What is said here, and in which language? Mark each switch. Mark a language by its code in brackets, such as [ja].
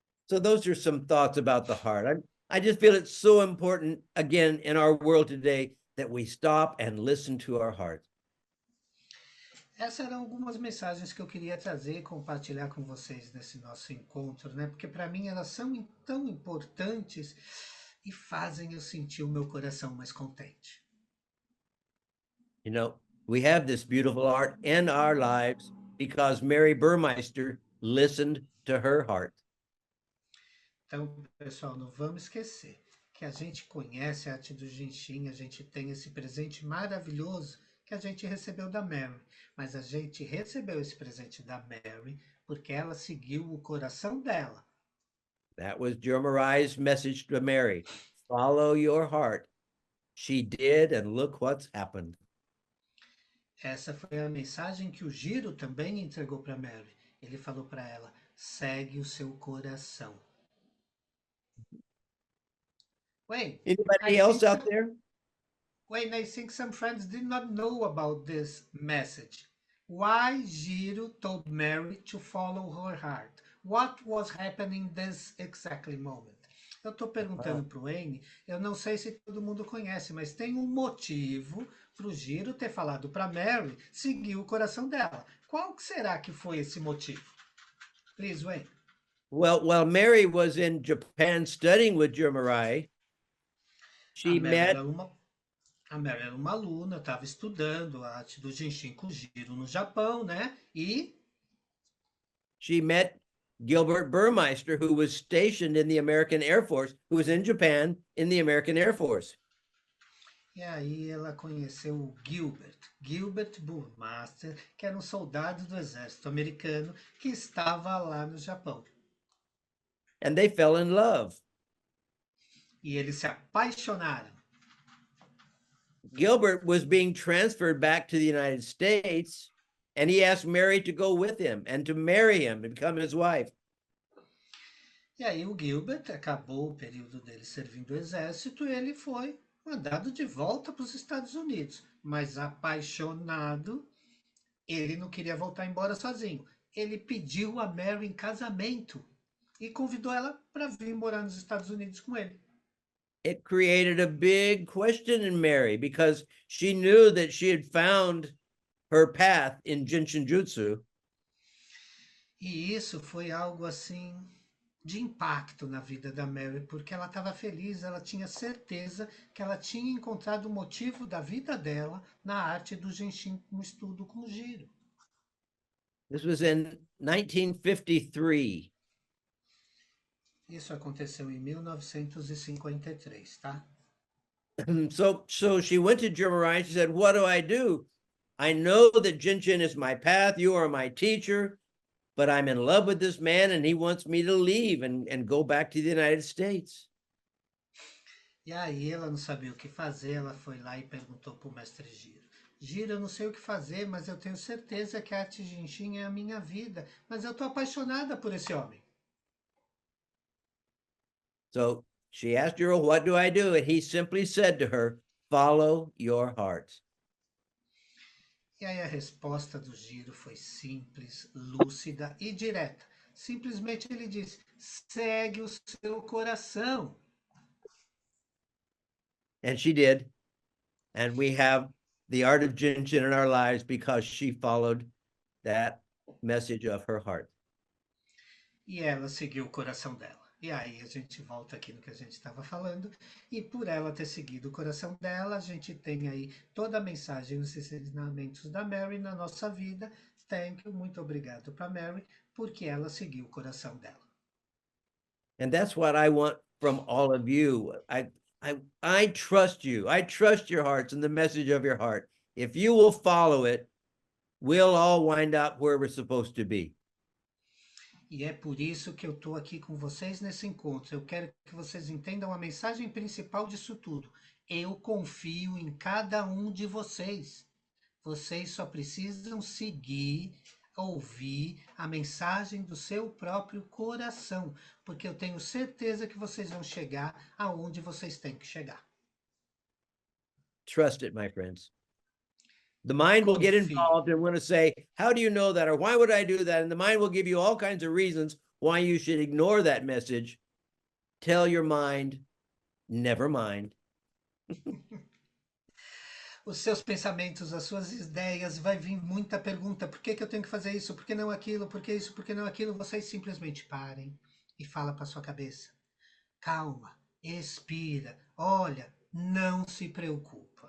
[en] So those are some thoughts about the heart. I just feel it's so important, again, in our world today, that we stop and listen to our heart. [pt] Essas eram algumas mensagens que eu queria trazer e compartilhar com vocês nesse nosso encontro, né? Porque para mim elas são tão importantes e fazem eu sentir o meu coração mais contente. [en] You know, we have this beautiful art in our lives because Mary Burmeister listened to her heart. [pt] Então, pessoal, não vamos esquecer que a gente conhece a arte do Genshin, a gente tem esse presente maravilhoso que a gente recebeu da Mary. Mas a gente recebeu esse presente da Mary porque ela seguiu o coração dela. [en] That was Jeremiah's message to Mary. Follow your heart. She did, and look what's happened. [pt] Essa foi a mensagem que o Giro também entregou para Mary. Ele falou para ela, segue o seu coração. [en] Wait, Anybody else out there? Wait, I think some friends did not know about this message. Why Giro told Mary to follow her heart? What was happening this exactly moment? [pt] Eu estou perguntando para o Wayne, eu não sei se todo mundo conhece, mas tem um motivo para o Giro ter falado para Mary seguir o coração dela. Qual será que foi esse motivo? [en] Please, Wayne. Well, while Mary was in Japan studying with Jeremiah, she met... [pt] A Mary era uma aluna, estava estudando a arte do Genshin com o Giro no Japão, né? E [en] she met Gilbert Burmeister, who was stationed in the American Air Force, who was in Japan in the American Air Force. [pt] E aí ela conheceu o Gilbert Burmeister, que era um soldado do exército americano que estava lá no Japão. [en] And they fell in love. [pt] E eles se apaixonaram. [en] Gilbert was being transferred back to the United States, and he asked Mary to go with him and to marry him and become his wife. [pt] E aí o Gilbert acabou o período dele servindo o exército e ele foi mandado de volta para os Estados Unidos. Mas apaixonado, ele não queria voltar embora sozinho. Ele pediu a Mary em casamento e convidou ela para vir morar nos Estados Unidos com ele. [en] It created a big question in Mary because she knew that she had found her path in Jinshin Jutsu. [pt] E isso foi algo assim de impacto na vida da Mary, porque ela estava feliz, ela tinha certeza que ela tinha encontrado o motivo da vida dela na arte do Genshin, no estudo com giro. [en] This was in 1953. [pt] Isso aconteceu em 1953, tá? [en] So she went to Germarai. She said, "What do? I know that Jinshin is my path. You are my teacher, but I'm in love with this man and he wants me to leave and go back to the United States." [pt] E aí ela não sabia o que fazer, ela foi lá e perguntou para o mestre Giro. Giro, eu não sei o que fazer, mas eu tenho certeza que a arte Genshin é a minha vida, mas eu estou apaixonada por esse homem. [en] So she asked Jiro, "What do?" And he simply said to her, "Follow your heart." [pt] E aí a resposta do Giro foi simples, lúcida e direta. Simplesmente ele disse, segue o seu coração. [en] And she did. And we have the art of Jinshin in our lives because she followed that message of her heart. [pt] E ela seguiu o coração dela. E aí a gente volta aqui no que a gente estava falando. E por ela ter seguido o coração dela, a gente tem aí toda a mensagem, os ensinamentos da Mary na nossa vida. [en] Thank you, [pt] muito obrigado para Mary, porque ela seguiu o coração dela. [en] And that's what I want from all of you. I trust you. I trust your hearts and the message of your heart. If you will follow it, we'll all wind up where we're supposed to be. [pt] E é por isso que eu estou aqui com vocês nesse encontro. Eu quero que vocês entendam a mensagem principal disso tudo. Eu confio em cada um de vocês. Vocês só precisam seguir, ouvir a mensagem do seu próprio coração, porque eu tenho certeza que vocês vão chegar aonde vocês têm que chegar. [en] Trust it, my friends. The mind will get involved and want to say, how do you know that? Or why would I do that? And the mind will give you all kinds of reasons why you should ignore that message. Tell your mind, never mind. [pt] Os seus pensamentos, as suas ideias, vai vir muita pergunta. Por que eu tenho que fazer isso? Por que não aquilo? Por que isso? Por que não aquilo? Vocês simplesmente parem e falam para sua cabeça. Calma, expira, olha, não se preocupa.